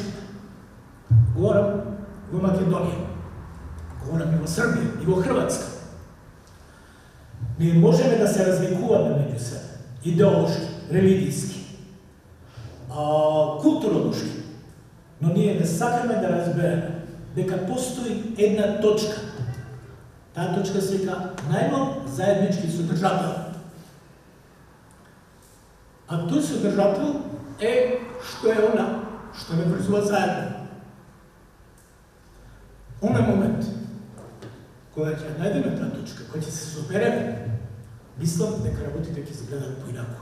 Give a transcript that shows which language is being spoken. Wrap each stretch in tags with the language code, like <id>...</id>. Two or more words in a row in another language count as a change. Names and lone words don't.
<sr>Govorim o Makedoniji, govorim i o Srbiji, i o Hrvatskoj. Mi možemo da se razlikujemo među sebe, ideološki, religijski, kulturološki, no nije</sr> <mk>не сакаме да разбереме дека постои една точка. Таа точка се вика најмал заеднички содржател. А тој содржател е што е она, што не врзува заедно. Онај момент, кога ќе најдеме таа точка, кога ќе се собереме, мислам дека работите ќе изгледат поинаку.</mk>